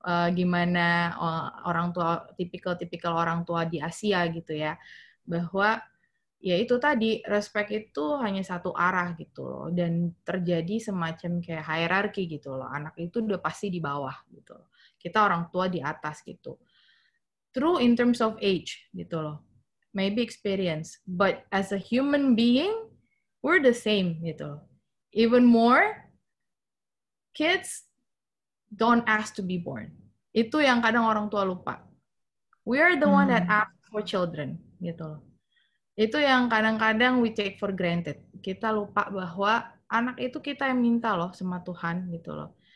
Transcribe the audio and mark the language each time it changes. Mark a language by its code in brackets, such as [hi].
[id] gimana orang tua, tipikal orang tua di Asia gitu ya, bahwa ya itu tadi, respect itu hanya satu arah gitu loh, dan terjadi semacam kayak hierarki gitu loh, anak itu udah pasti di bawah gitu loh, kita orang tua di atas gitu. [en] True in terms of age [id] gitu loh, [en] maybe experience, but as a human being we're the same gitu loh. Even more, kids don't ask to be born. [id] Itu yang kadang orang tua lupa. [en] We are the one that ask for children [id] gitu loh. Itu yang kadang-kadang [en] we take for granted. [id] Kita lupa bahwa anak itu kita yang minta loh sama Tuhan gitu loh.